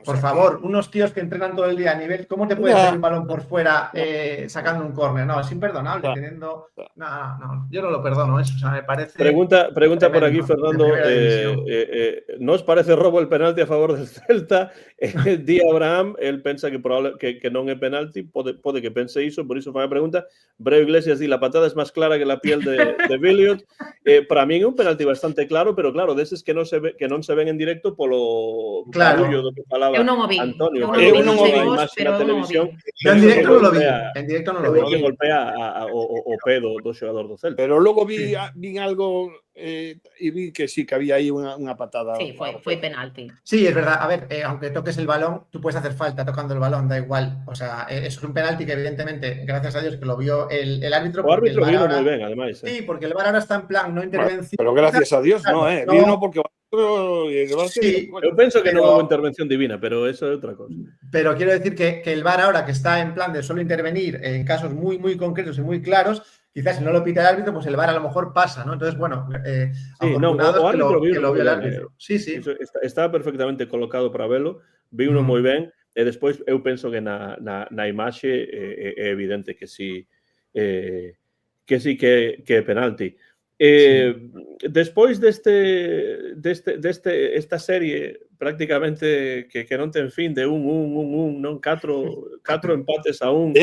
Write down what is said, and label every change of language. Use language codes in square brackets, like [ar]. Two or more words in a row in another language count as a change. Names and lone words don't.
[es] Por favor, unos tíos que entrenan todo el día a nivel, ¿cómo te puedes hacer un balón por fuera sacando un córner? No, es imperdonable. Teniendo... No, yo no lo perdono eso. O sea, me parece... Pregunta por aquí, Fernando. ¿No os parece robo el penalti a favor del Celta? [gl] Di Abraham, él pensa que non é penalti, pode que pense iso, por iso fai a pregunta. [es] Breu Iglesias di, la patada es máis clara que la piel de Billiot. [gl] Para min é un penalti bastante claro, pero claro, deses que non se ven en directo polo barullo do que falaba Antonio. Eu non o vi, imaxe na televisión. Eu en directo non lo vi. En directo non lo vi. Que golpea o pé do xogador do Celta. Pero logo vi algo e vi que sí, que había aí unha patada. Sí, foi penalti. [es] Sí, es verdad. A ver, aunque toques el balón, tú puedes hacer falta tocando el balón, da igual. O sea, eso es un penalti que evidentemente, gracias a Dios, que lo vio el árbitro. [gl] O árbitro vino moi ben, ademais. [es] Sí, porque el VAR ahora está en plan no intervención. Pero gracias a Dios, no, vino porque... Sí, yo pienso que no hubo intervención divina, pero eso es otra cosa. Pero quiero decir que el VAR ahora que está en plan de solo intervenir en casos muy, muy concretos y muy claros, quizás si no lo pita el árbitro, pues el VAR a lo mejor pasa, ¿no? Entonces, bueno, que lo vio el árbitro. Sí. Estaba perfectamente colocado para verlo, [gl] vi uno moi ben, e despois eu penso que na imaxe é evidente que sí que é penalti. Despois esta serie prácticamente que non ten fin de non 4 empates a 1.